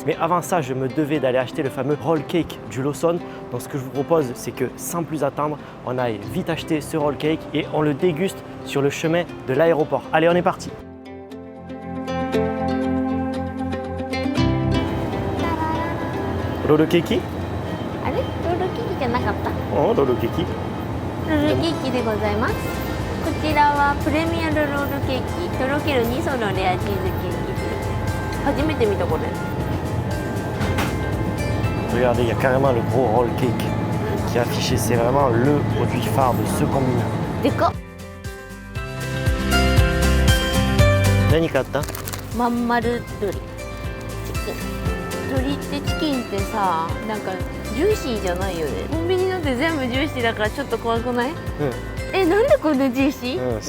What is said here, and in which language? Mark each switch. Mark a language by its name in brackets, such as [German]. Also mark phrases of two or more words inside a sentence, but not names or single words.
[French] Mais avant ça, je me devais d'aller acheter le fameux [English] roll cake [French] du Lawson. Donc ce que je vous propose, c'est que sans plus attendre, on aille vite acheter ce [English] roll cake [French] et on le déguste sur le chemin de l'aéroport. Allez, on est parti. [English] Roll cake? [Japanese] あれ？ロールケーキじゃなかった？ [English] Oh, roll cake. [Japanese] ロールケーキでございます。こちらはプレミアムロールケーキ、とろける2層のレアチーズケーキです。初めて見たこれ。 [French] Regardez, il y a carrément le gros [English] roll cake [French] qui est affiché. C'est vraiment le produit phare de ce combini. [Japanese] でかっ。何買った？まん丸鶏。チキン。鶏ってチキンってさ、なんかジューシーじゃないよね。コンビニのって全部ジューシーだからちょっと怖くない？なんでこんなジューシー？